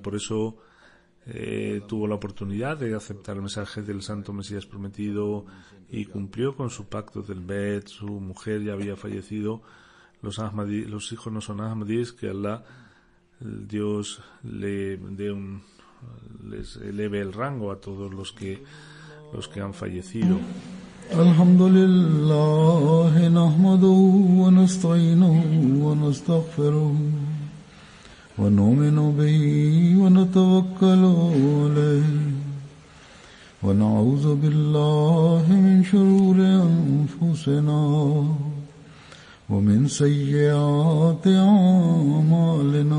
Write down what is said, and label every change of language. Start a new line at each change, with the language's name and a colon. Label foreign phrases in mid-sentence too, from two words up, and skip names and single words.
Spanish: Por eso tuvo la oportunidad de aceptar el mensaje del Santo Mesías prometido y cumplió con su pacto del Bet. Su mujer ya había fallecido. Los hijos no son Ahmadis. Que Allah, Dios, les eleve el rango a todos los que han fallecido.
Arabic: الحمد لله، نحمده ونستعينه ونستغفره ونؤمن به ونتوكل عليه ونعوذ بالله من شرور أنفسنا ومن سيئات أعمالنا.